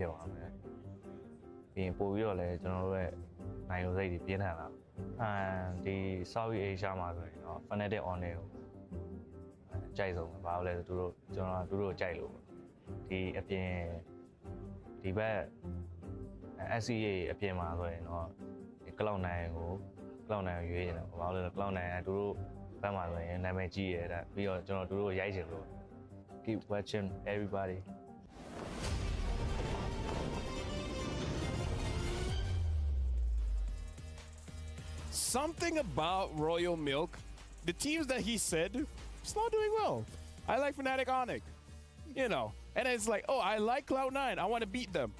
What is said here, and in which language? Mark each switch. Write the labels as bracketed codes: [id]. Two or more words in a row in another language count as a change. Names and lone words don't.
[my] ဖြစ်သွားမယ်ပြီးရင်ပို့ပြီးတော့လည်းကျွန်တော်တို့ရဲ့နိုင်ရုံစိတ်တွေပြင်းထန်လာဒီ South Asia မှာဆိုရင်တော့ Fnatic on ကိုကြိုက်ဆုံးဘာလို့လဲဆိုတို့ကျွန်တော်တို့ကြိုက်လို့ဒီအပြင်ဒီဘက် SCA အပြင်မှာဆိုရင်တော့ဒီ Cloud9 ကိုCloud9 ကိုရွေးနေတယ်ဘာလို့လဲ Cloud9 ကတို့ဘက်မှာဆိုရင်နာမည်ကြီးရတဲ့ပြီးတော့ကျွန်တော်တို့ရိုက်ချင်လို့ [en] Keep watching everybody. Something about Royal Milk, the teams that he said, it's not doing well. I like Fnatic Onyx, you know, and it's like, oh, I like Cloud9, I want to beat them.